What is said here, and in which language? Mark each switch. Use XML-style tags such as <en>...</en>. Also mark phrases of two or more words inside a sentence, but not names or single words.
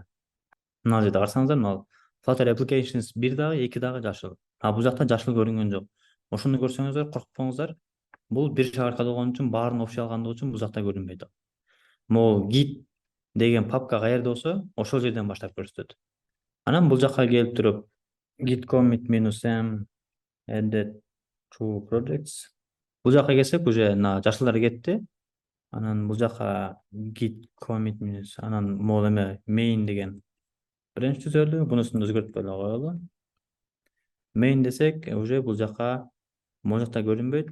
<ky>Мына жерде карасаңыздар, мына Flutter Applications 1 дагы, 2 дагы жашыл. Бул жакта жашыл көрүнгөн жок. Ошону көрсөңүздөр, коркпоңуздар. Бул бир шаг аркада болгон үчүн, баарын окшой алгандыгы үчүн бул жакта көрүнбөйт. Могул git деген папка каерде болсо, ошол жерден баштап көрсөтөт. Анан бул жакка келип туруп,</ky> <en>git commit -m added to projects.</en> <ky>Бул жакка келсек, уже жашылдар кетти. Анан бул жакка</ky> <en>git commit</en> <ky>- анан могул эме main деген branch түзөлдү. Бунусун өзгөртпөй эле коелу. Main десек, уже бул жакка могул жакта көрүнбөйт.</ky>